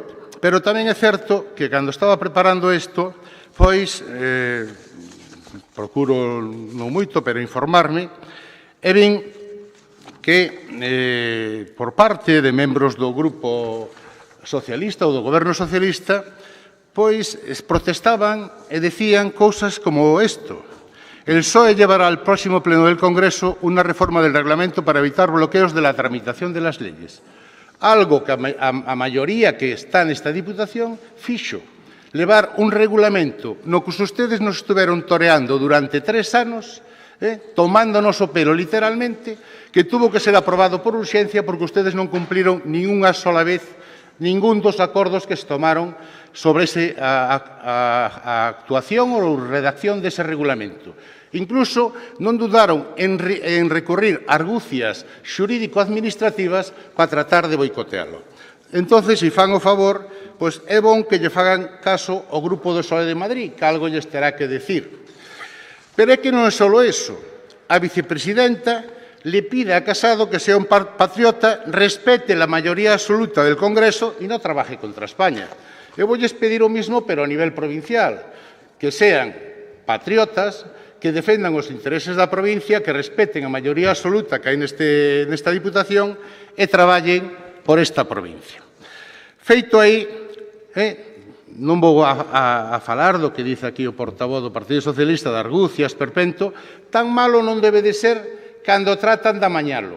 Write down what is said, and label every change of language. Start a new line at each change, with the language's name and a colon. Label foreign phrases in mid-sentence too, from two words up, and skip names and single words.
Galician: Pero tamén é certo que cando estaba preparando isto, pois procuro non moito, pero informarme, e vin que por parte de membros do Grupo Socialista ou do Goberno Socialista, pois protestaban e decían cousas como isto.
Spanish: El PSOE llevará al próximo pleno del Congreso una reforma del reglamento para evitar bloqueos de la tramitación de las leyes.
Galician: Algo que a maioría que está nesta Diputación fixo. Levar un regulamento no que ustedes nos estuveron toreando durante 3 anos, tomándonos o pelo literalmente, que tuvo que ser aprobado por urxencia porque ustedes non cumpliron nin unha sola vez ningún dos acordos que se tomaron sobre a actuación ou redacción dese regulamento. Incluso non dudaron en recurrir a argucias xurídico-administrativas para tratar de boicotealo. Entón, se fan o favor, pois é bon que lle fagan caso ao Grupo do PSOE de Madrid, que algo lles terá que decir. Pero é que non é só iso.
Spanish: A vicepresidenta le pide a Casado que sea un patriota, respete la mayoría absoluta del Congreso y no trabaje contra España.
Galician: Eu voulles pedir o mismo, pero a nivel provincial, que sean patriotas, que defendan os intereses da provincia, que respeten a maioría absoluta que hai nesta Diputación e traballen por esta provincia. Feito aí, non vou a falar do que dice aquí o portavoz do Partido Socialista de argucias, perpento, tan malo non debe de ser cando tratan de amañalo.